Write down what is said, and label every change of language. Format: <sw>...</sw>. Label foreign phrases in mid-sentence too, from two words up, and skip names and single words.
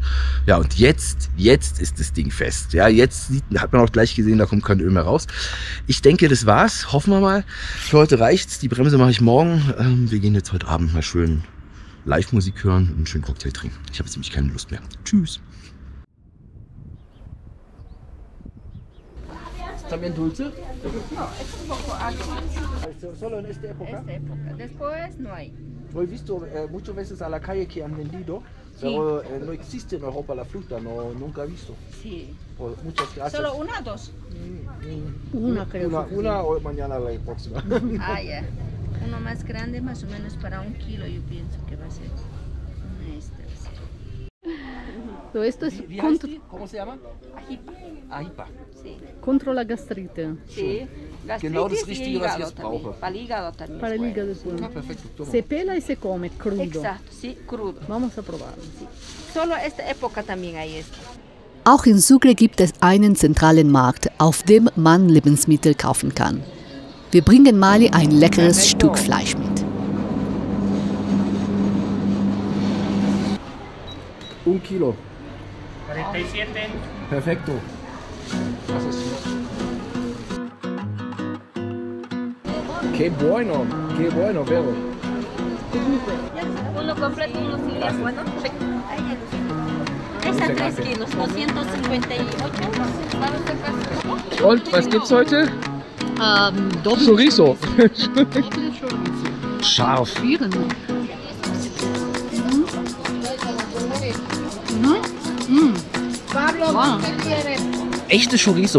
<de>Ja, und jetzt ist das Ding fest. Ja, jetzt hat man auch gleich gesehen, da kommt kein Öl mehr raus. Ich denke, das war's. Hoffen wir mal. Für heute reicht's. Die Bremse mache ich morgen. Wir gehen jetzt heute Abend mal schön Live-Musik hören und einen schönen Cocktail trinken. Ich habe jetzt nämlich keine Lust mehr. Tschüss.</de> <es>también dulce? No, es un poco agrio. ¿Solo en esta época? Esta época. Después no hay. Yo he visto muchas veces a la calle que han vendido, pero no existe en Europa la fruta, no, nunca he visto. Sí. Pues muchas gracias. ¿Solo una o dos? Una, creo. Una o mañana la próxima. Ah, ya. Uno más grande, más o menos para 1 kilo, yo pienso que va a ser. Pero esto es</es> <de>Wie heißt die?</de> <es>¿Cómo se llama? Ajipa. Ajipa. Sí. contra la gastrite. Sí.</es> <de>Genau das</de> <es>Gastritis y</es> <de>Richtige, was ich</de> <es>hígado</es> <de>jetzt</de> <es>también.</es> <de>brauche.</de> <es>Para el hígado también. Para es el bueno. hígado es bueno. Ah, perfecto. Toma. Se pela y se come crudo. Exacto, sí, crudo. Vamos a probarlo. Solo esta época también hay esto.</es> <de>Auch in Sucre gibt es einen zentralen Markt, auf dem man Lebensmittel kaufen kann. Wir bringen Mali ein leckeres Stück Fleisch mit. 1 Kilo. 47.</de> <es>Perfecto. Qué bueno, Vero. Uno completo, uno sin lengua, ¿no? Esa 3 kilos, 258.</es> <de>Und was gibt's heute? Chorizo. Scharf. Echte Chorizo.</de>